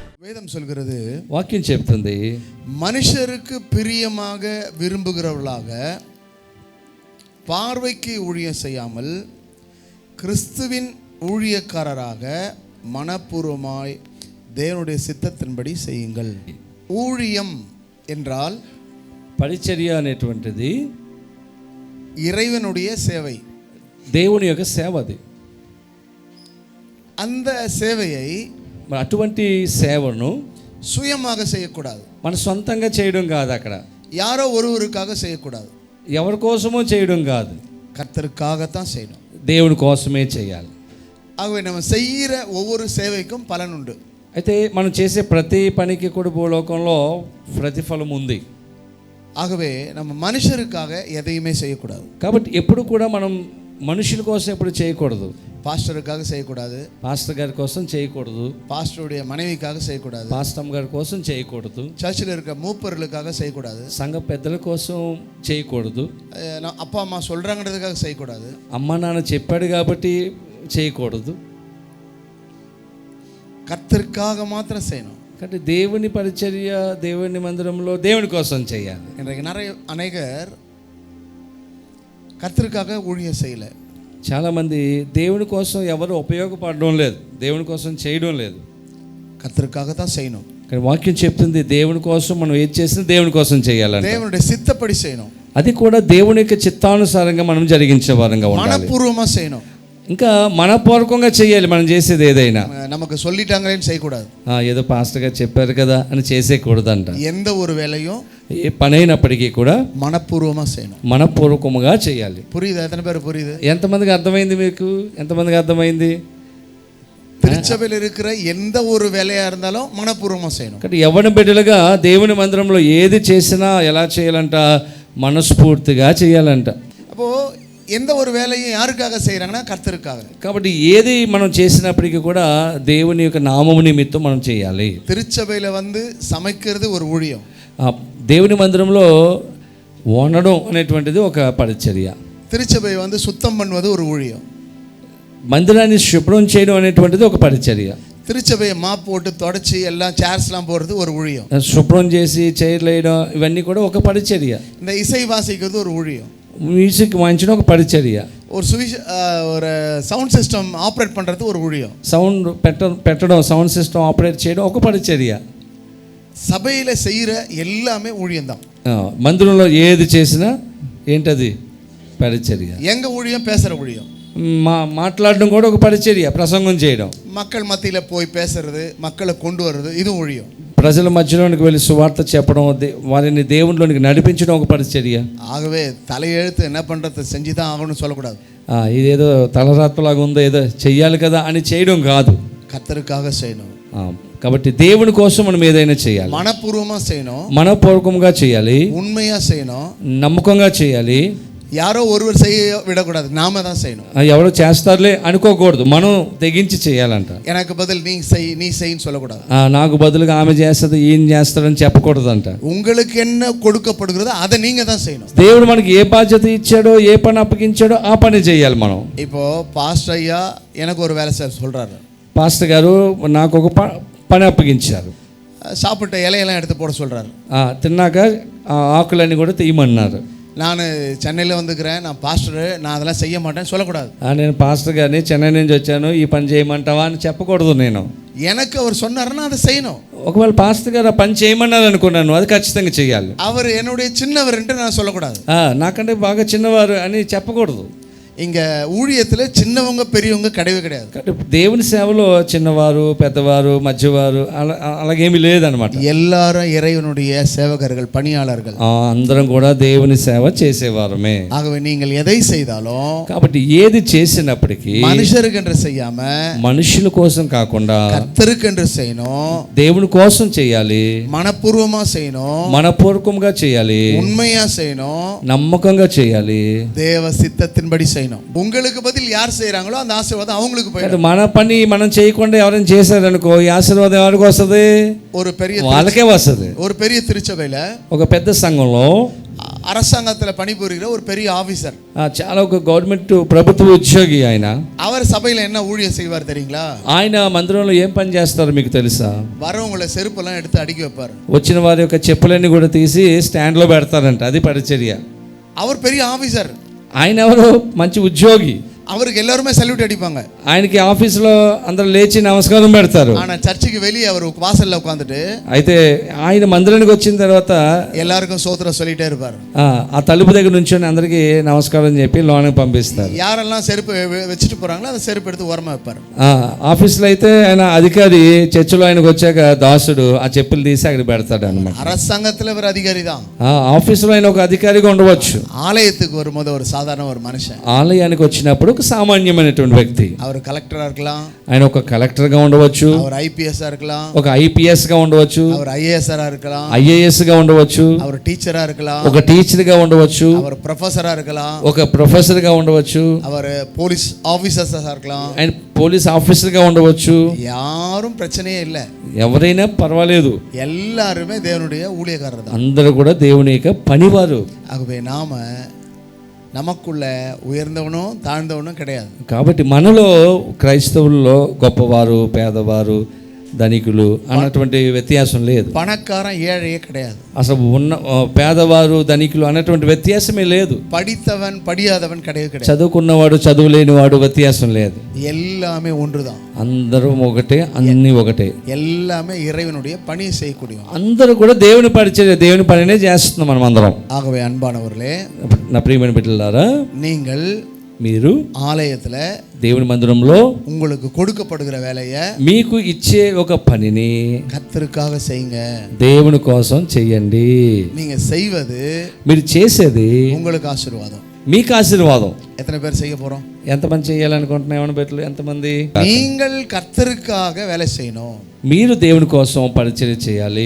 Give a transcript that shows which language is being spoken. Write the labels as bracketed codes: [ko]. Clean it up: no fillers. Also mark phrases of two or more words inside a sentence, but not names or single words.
[ta] வேதம் சொல்கிறது, [te] వాక్యం చెప్తుంది, [ta] மனுஷருக்கு பிரியமாக விரும்புகிறவர்களாக பார்வைக்கு ஊழியம் செய்யாமல் கிறிஸ்துவின் ஊழியக்காரராக மனப்பூர்வமாய் தேவனுடைய சித்தத்தின்படி செய்யுங்கள். ஊழியம் என்றால் [te] పరిచర్య అనేటువంటిది [ta] இறைவனுடைய சேவை, [te] దేవుని యొక్క సేవ. అది [ta] அந்த சேவையை [te] మరి అటువంటి సేవను [ta] சுயமாக செய்யக்கூடாது. [te] మన సొంతంగా చేయడం కాదు, అక్కడ [ta] யாரோ ஒருவருக்காக செய்யக்கூடாது, [te] ఎవరి కోసమో చేయడం కాదు, [ta] கர்த்தருக்காகத்தான் செய்யணும். [te] దేవుని కోసమే చేయాలి. [ta] ஆகவே நம்ம செய்கிற ஒவ்வொரு சேவைக்கும் பலன் உண்டு. [te] అయితే మనం చేసే ప్రతి పనికి కూడా భూలోకంలో ప్రతిఫలం ఉంది. [ta] ஆகவே நம்ம மனுஷருக்காக எதையுமே செய்யக்கூடாது. [te] కాబట్టి ఎప్పుడు కూడా మనం మనుషుల కోసం ఎప్పుడు చేయకూడదు. [ta] பாஸ்டருக்காக செய்யக்கூடாது, [te] పాస్టర్ గారి కోసం చేయకూడదు, [ta] பாஸ்டருடைய மனைவிக்காக செய்யக்கூடாது, [te] పాస్టర్ గారి కోసం చేయకూడదు, [ta] சர்ச்சில் இருக்க மூப்பர்களுக்காக செய்யக்கூடாது, [te] సంఘ పెద్దల కోసం చేయకూడదు, [ta] அப்பா அம்மா சொல்கிறாங்கிறதுக்காக செய்யக்கூடாது, [te] అమ్మ నాన్న చెప్పాడు కాబట్టి చేయకూడదు. [ta] கர்த்தருக்காக மாத்திரம் செய்யணும். [te] కాబట్టి దేవుని పరిచర్య, దేవుని మందిరంలో దేవుని కోసం చేయాలి. [ta] இன்றைக்கு அநேகர் కర్తరుకాக ஊழியம் செய்யலை. [te] చాలామంది దేవుని కోసం ఎవరు ఉపయోగపడడం లేదు, దేవుని కోసం చేయడం లేదు. [ta] కర్తరుకాக தான் செய்யணும். [te] కానీ వాక్యం చెప్తుంది, దేవుని కోసం మనం ఏది చేసినా దేవుని కోసం చేయాలని, [ta] దేవునుடைய சித்தப்படி செய்யணும். [te] అది కూడా దేవుని యొక్క చిత్తానుసారంగా మనం జరిగించే వారంగా ఉండాలి, [ta] మనపూర్వமா செய்யணும். [te] ఇంకా మనపూర్వకంగా చేయాలి. మనం చేసేది ఏదైనా [ta] நமக்கு சொல்லிட்டாங்களேன்னு செய்யக்கூடாது, [te] ఏదో పాస్టర్ గారు చెప్పారు కదా అని చేసేయకూడదంట. [ta] எந்த ஒரு வேலையும் [te] ఏ పని అయినప్పటికీ కూడా [ta] మనపూర్వமா செய்யணும், [te] మనపూర్వకముగా చేయాలి. [ta] புரியுதா? எத்தனை பேர் புரியுது? [te] ఎంతమందికి అర్థమైంది? మీకు ఎంతమందికి అర్థమైంది? [ta] திருச்சபையில் இருக்கிற எந்த ஒரு வேலையா இருந்தாலும் మనపూర్వமா செய்யணும். [te] కాబట్టి యవ్వన బిడ్డలుగా దేవుని మందిరంలో ఏది చేసినా ఎలా చేయాలంట? మనస్ఫూర్తిగా చేయాలంట. [ta] அப்போ எந்த ஒரு வேலையும் யாருக்காக செய்கிறாங்கன்னா கர்த்தருக்காக. [te] కాబట్టి ఏది మనం చేసినప్పటికీ కూడా దేవుని యొక్క నామము నిమిత్తం మనం చేయాలి. [ta] திருச்சபையில் வந்து சமைக்கிறது ஒரு ஊழியம். [te] దేవుని మందిరంలో వండడం అనేటువంటిది ఒక పరిచర్య. [ta] திருச்சபை வந்து சுத்தம் பண்ணுவது ஒரு ஊழியம். [te] మందిరాన్ని శుభ్రం చేయడం అనేటువంటిది ఒక పరిచర్య. [ta] திருச்சபையை மாப் போட்டு தொடச்சி எல்லாம் சேர்ஸ்லாம் போடுறது ஒரு ஊழியம். [te] శుభ్రం చేసి చైర్లు వేయడం ఇవన్నీ కూడా ఒక పరిచర్య. [ta] இந்த இசை வாசிக்கிறது ஒரு ஊழியம். [te] మ్యూజిక్ వాయించడం ఒక పరిచర్య. [ta] ஒரு [en] sound system operate [ta] பண்ணுறது ஒரு ஊழியம். [te] సౌండ్ పెట్టడం, [en] sound system operate [te] చేయడం ఒక పరిచర్య. [ta] సభையில் செய்கிற எல்லாமே ஊழியம் தான். [te] మందిరంలో ఏది చేసినా ఏంటది? పరిచర్య. [ta] எங்க ஊழியம் பேசுகிற ஊழியம். [te] మాట్లాడడం కూడా ఒక పరిచర్య. ప్రసంగం చేయడం, [ta] மக்கள் மத்தியில் போய் பேசுறது, மக்களை கொண்டு வர்றது, இது ஊழிయం. [te] ప్రజల మధ్యలోనికి వెళ్ళి సువార్త చెప్పడం, వారిని దేవునిలోనికి నడిపించడం ఒక పరిచర్య. [ta] ஆகவே தலையெழுத்து என்ன பண்ணுறது செஞ்சு தான் ஆகணும்னு சொல்லக்கூடாது. [te] ఇదేదో తలరాత్రలాగా ఉందో ఏదో చెయ్యాలి కదా అని చేయడం కాదు, [ta] కర్తరుకాக செய்யணும். [te] కాబట్టి దేవుని కోసం మనం ఏదైనా చేయాలి, [ta] మనపూర్వமா செய்யணும், [te] మనపూర్వకంగా చేయాలి, [ta] உண்மையா செய்யணும், [te] నమ్మకంగా చేయాలి. [ta] யாரோ ஒருவர் செய்ய விடக்கூடாது, நாம தான் செய்யணும். [te] ఎవరో చేస్తారులే అనుకోకూడదు, మనం తెగించి చేయాలంట. [ta] எனக்கு பதில் நீ செய்ன்னு சொல்லக்கூடாது. [te] నాకు బదులుగా ఆమె చేస్తుంది, ఈయన చేస్తాడని చెప్పకూడదంట. [ta] உங்களுக்கு என்ன கொடுக்கப்படுகிறதோ அதை நீங்க தான் செய்யணும். [te] దేవుడు మనకి ఏ బాధ్యత ఇచ్చాడో, ఏ పని అప్పగించాడో ఆ పని చేయాలి మనం. [ta] இப்போ పాస్టర్ అయ్యా எனக்கு ஒரு வேலை சொல்றாரு. [te] పాస్టర్ గారు నాకు ఒక పని అప్పగించారు. [ta] சாப்பிட்ட இலையெல்லாம் எடுத்து போட சொல்றாரு. [te] తిన్నాక ఆకులన్నీ కూడా తీయమన్నారు. [ta] நான் சென்னையில் வந்துக்கிறேன், நான் பாஸ்டரு, நான் அதெல்லாம் செய்ய மாட்டேன்னு சொல்லக்கூடாது. [te] నేను పాస్టర్ గారిని చెన్నై నుంచి వచ్చాను, ఈ పని చేయమంటావా అని చెప్పకూడదు. నేను [ta] எனக்கு அவர் சொன்னாருன்னா அதை செய்யணும். [te] ఒకవేళ పాస్టర్ గారు ఆ పని చేయమన్నారు అనుకున్నాను, అది ఖచ్చితంగా చేయాలి. [ta] அவர் என்னுடைய சின்னவர்ன்ட்டு நான் சொல்லக்கூடாது, [te] నాకంటే బాగా చిన్నవారు అని చెప్పకూడదు. [ta] இங்கே ஊழியத்தில் சின்னவங்க பெரியவங்க கிடையவே கிடையாது. [te] దేవుని సేవలో చిన్నవారు, పెద్దవారు, మధ్యవారు అలాగేమీ లేదనమాట. [ta] எல்லாரும் இறைவனுடைய சேவகர்கள், பணியாளர்கள். [te] అందరం కూడా దేవుని సేవ చేసేవారమే. [ta] ஆகவே நீங்கள் எதை செய்தாலும், [te] కాబట్టి ఏది చేసినప్పటికీ [ta] మనుషరుకెండ్రు செய்யாம [te] మనుషుల కోసం కాకుండా [ta] కర్తరుకెండ్రు செய்யணும், [te] దేవుని కోసం చేయాలి, [ta] మనపూర్వமா செய்யணும், [te] మనపూర్వకంగా చేయాలి, [ta] உண்மையா செய்யணும், [te] నమ్మకంగా చేయాలి, [ta] தேவ சித்தத்தின்படி செய்யணும். உங்களுக்கு பதில் யார் செய்றாங்களோ அந்த ఆశీర్వాదం அவங்களுக்கு போயிடும். [te] మన పని మనం చేయకుండా ఎవరైనా చేశారనుకో, ఈ ఆశీర్వాదం ఎవరికి వస్తుంది? [ta] ஒரு பெரிய [te] వాళ్ళకే వస్తుంది. [ta] ஒரு பெரிய திருச்சபையில [te] ఒక పెద్ద సంఘంలో [ta] அரசாங்கத்துல பணிபுரிகிற ஒரு பெரிய ஆபீசர். [te] చాలా ఒక గవర్నమెంట్ ప్రభుత్వ ఉద్యోగి ఆయన. [ta] அவர் சபையில என்ன ஊழியம் செய்வார் தெரியுங்களா? [te] ఆయన మందిరంలో ఏం పని చేస్తారో మీకు తెలుసా? [ta] வரவங்கள செருப்பெல்லாம் எடுத்து அடுக்கி வைப்பார். [te] వచ్చిన వారి యొక్క చెప్పులన్నీ కూడా తీసి స్టాండ్లో పెడతారంట. అది పరిచర్య. [ta] அவர் பெரிய ஆபீசர். [te] ఆయన ఎవరో మంచి ఉద్యోగి. [ta] அவருக்கு எல்லாருமே சல்யூட் அடிப்பாங்க. [te] ఆయనకి ఆఫీసులో అందరూ లేచి నమస్కారం పెడతారు. [ta] ஆனா சர்ச்சுக்கு வெளியே அவர் வாசல்ல உட்கார்ந்துட்டு [te] అయితే ఆయన మందిరానికి వచ్చిన తర్వాత [ta] எல்லாருக்கும் స్తోత్రం சொல்லிட்டே இருப்பார். [te] ఆ తలుపు దగ్గర నుంచొని అందరికీ నమస్కారం చెప్పి లోనికి పంపిస్తారు. [ta] யாரெல்லாம் செருப்பு வச்சுட்டு போறாங்களோ அந்த செருப்பு எடுத்து ఓరமா வைப்பார். [te] ఆఫీస్లో అయితే ఆయన అధికారి, చర్చిలో ఆయనకు వచ్చాక దాసుడు ఆ చెప్పులు తీసి అక్కడ పెడతాడు అన్నమాట. [ta] அரசாங்கத்துல ஒரு அதிகாரி தான். [te] ఆఫీసులో ఆయన ఒక అధికారిగా ఉండవచ్చు. [ta] ஆலயத்துக்கு வரும்போது ஒரு சாதாரண ஒரு மனுஷன். [te] ఆలయానికి వచ్చినప్పుడు ఒక సామాన్యమైనటువంటి వ్యక్తి. [ta] அவர் కలెక్టரா இருக்கலாம். [te] ఆయన ఒక కలెక్టర్ గా ఉండవచ్చు. [ta] அவர் ఐపీఎస్ இருக்கலாம். [te] ఒక ఐపీఎస్ గా ఉండవచ్చు. [ta] அவர் ఐఏఎస్ இருக்கலாம். [te] ఐఏఎస్ గా ఉండవచ్చు. [ta] அவர் టీచரா இருக்கலாம். [te] ఒక టీచర్ గా ఉండవచ్చు. [ta] அவர் ప్రొఫెసరా இருக்கலாம். [te] ఒక ప్రొఫెసర్ గా ఉండవచ్చు. [ta] அவர் [en] police officers [ta] இருக்கலாம். [te] ఆయన [en] police officer [te] గా ఉండవచ్చు. [ta] யாரும் பிரச்சனையே இல்ல. [te] ఎవరైనా పర్వాలేదు. [ta] எல்லாருமே தேவனுடைய ஊழியக்காரர் தான். [te] అందరూ కూడా దేవుని యొక్క పనివారు. [ta] ஆகவே நாம நமக்குள்ள உயர்ந்தவனும் தாழ்ந்தவனும் கிடையாது. [te] కాబట్టి మనలో క్రైస్తవుల్లో గొప్పవారు, పేదవారు, ధనికులు అన్నటువంటి వ్యత్యాసం లేదు. [ta] பணகாரம் ஏழையே கிடையாது. [te] అసలు ఉన్న పేదవారు, ధనికులు అన్నటువంటి వ్యత్యాసమే లేదు. [ta] படித்தவன் படியாதவன் கிடையாது. [te] చదువుకున్నవాడు, చదువులేనివాడు వ్యత్యాసం లేదు. [ta] எல்லாமே ஒன்றுதான். [te] అందరూ ఒకటే, అన్ని ఒకటే. [ta] எல்லாமே இறைவனுடைய பணி செய்யக்கூடிய. [te] అందరూ కూడా దేవుని పరిచర్య, దేవుని పనినే చేస్తున్నాం మనం అందరం. [ta] ஆகவே அன்பானவர்களே, [te] నా ప్రియమైన బిడ్డలారా, మీరు [ta] ఆలయத்துல [te] దేవుని మందిరంలో [ta] உங்களுக்கு கொடுக்கப்படுகிற வேலையை, [te] మీకు ఇచ్చే ఒక పనిని [ta] கர்த்தருக்காக செய்யுங்க. [te] దేవుని కోసం చెయ్యండి. [ta] நீங்க செய்வது, [te] మీరు చేసేది [ta] உங்களுக்கு ఆశీర్వాదం, [te] మీకు ఆశీర్వాదం. [ta] எத்தனை பேர் செய்ய போறோம்? [te] ఎంతమంది చేయాలనుకుంటున్నా? ఏమైనా పెట్టలు ఎంతమంది? [ta] நீங்கள் கர்த்தருக்காக வேலை செய்யணும். [te] మీరు దేవుని కోసం పరిచర్య చేయాలి.